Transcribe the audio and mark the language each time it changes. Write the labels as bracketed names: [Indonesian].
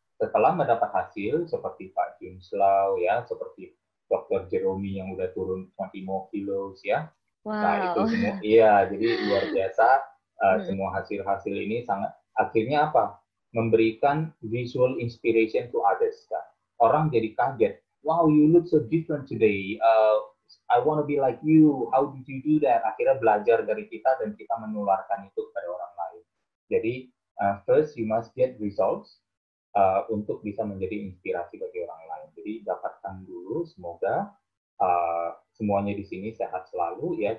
[Indonesian] Setelah mendapat hasil seperti Pak James Lau ya, seperti Dr. Jeromi yang udah turun 20 kilos ya. Wow. Nah, itu semua iya, jadi luar biasa. Semua hasil-hasil ini sangat akhirnya apa? Memberikan [English] visual inspiration to others [Indonesian] kan. Orang jadi kaget. [English] Wow, you look so different today. I want to be like you. How did you do that? [Indonesian] Akhirnya belajar dari kita dan kita menularkan itu kepada orang lain. Jadi [English] first you must get results [Indonesian] untuk bisa menjadi inspirasi bagi orang lain. Jadi dapatkan dulu. Semoga semuanya di sini sehat selalu ya.